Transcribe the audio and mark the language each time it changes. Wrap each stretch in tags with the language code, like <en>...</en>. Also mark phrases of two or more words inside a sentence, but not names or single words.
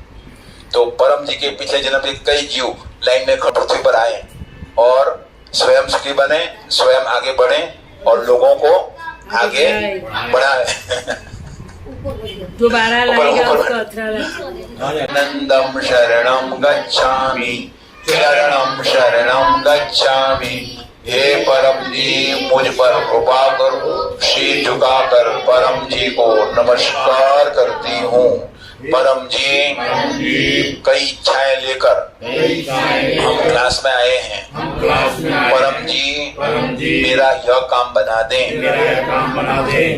<hi>तो परम जी के पिछले जन्म के कई जीव लाइन में पृथ्वी पर आए और स्वयं सुखी बने, स्वयं आगे बढ़े और लोगों को आगे बढ़ाए। दोबारा लाएगा उसको 18</hi> <sa>आनंदम शरणं गच्छामि, शरणं शरणं गच्छामि।</sa> <hi>हे परम जी मुझ पर कृपा करो। शीर झुकाकर परम जी को नमस्कार करती हूँ। परम जी कई इच्छाएं लेकर हम क्लास में आए हैं। परम जी मेरा यह काम बना दें।</hi>